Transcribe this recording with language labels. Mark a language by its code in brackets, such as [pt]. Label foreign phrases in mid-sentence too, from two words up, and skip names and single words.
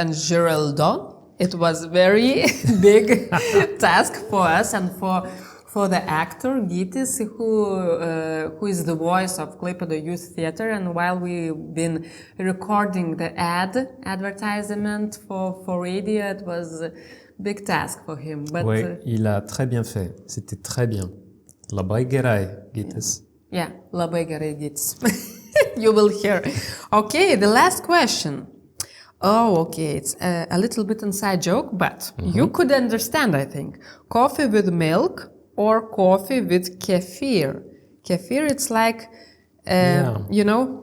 [en] And Girauldon, it was very big task for us and for the actor GYTIS, who is the voice of Klaipėda Youth Theater. And while we've been recording the advertisement for radio, it was a big task for him. But [fr] oui, il a très bien fait. C'était très bien. [lt] Labai gerai, GYTIS. Yeah, labai gerai, GYTIS. [en] You will hear. Okay, the last question. Oh, okay, it's a little bit inside joke, but you could understand, I think. Coffee with milk or coffee with kefir? Kefir, it's like, you know?